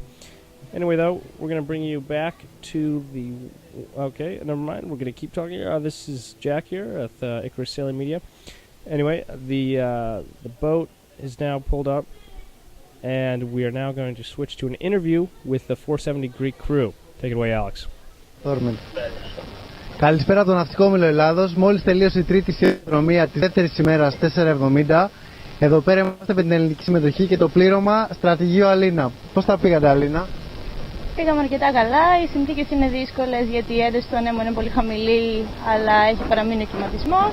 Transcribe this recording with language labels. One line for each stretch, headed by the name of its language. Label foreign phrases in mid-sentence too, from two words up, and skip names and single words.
English: Anyway, though, we're going to bring you back to the... Okay, never mind. We're going to keep talking. This is Jack here at Icarus Sailing Media. Anyway, the boat is now pulled up, and we are now going to switch to an interview with the 470 Greek crew. Take it away, Alex.
Greek: Καλησπέρα από το Ναυτικό Όμιλο Ελλάδος. Μόλις τελείωσε η τρίτη συνδρομία της δεύτερης ημέρας 470. Εδώ πέρα είμαστε με την ελληνική συμμετοχή και το πλήρωμα στρατηγείο Αλίνα. Πώς τα πήγατε, Αλίνα? Πήγαμε αρκετά καλά, οι συνθήκες είναι δύσκολες γιατί η ένταση του ανέμου είναι πολύ χαμηλή, αλλά έχει παραμείνει ο κυματισμός.